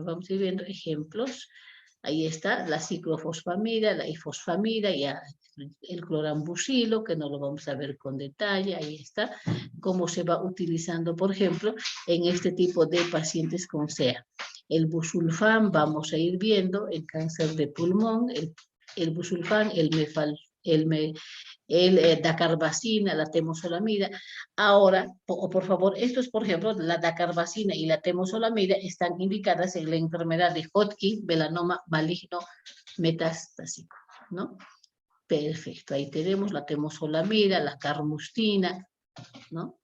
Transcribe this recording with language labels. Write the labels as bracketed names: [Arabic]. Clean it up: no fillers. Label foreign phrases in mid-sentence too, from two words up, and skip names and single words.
[Spanish] Vamos a ir viendo ejemplos. Ahí está la ciclofosfamida, la ifosfamida, ya el clorambucilo, que no lo vamos a ver con detalle, ahí está, cómo se va utilizando, por ejemplo, en este tipo de pacientes con SEA. El busulfán, vamos a ir viendo, el cáncer de pulmón, el busulfán, dacarbazina, la temozolomida. Ahora, por favor, estos, por ejemplo, la dacarbazina y la temozolomida están indicadas en la enfermedad de Hodgkin, melanoma maligno metastásico, ¿no? Perfecto, ahí tenemos la temozolomida, la carmustina, ¿no?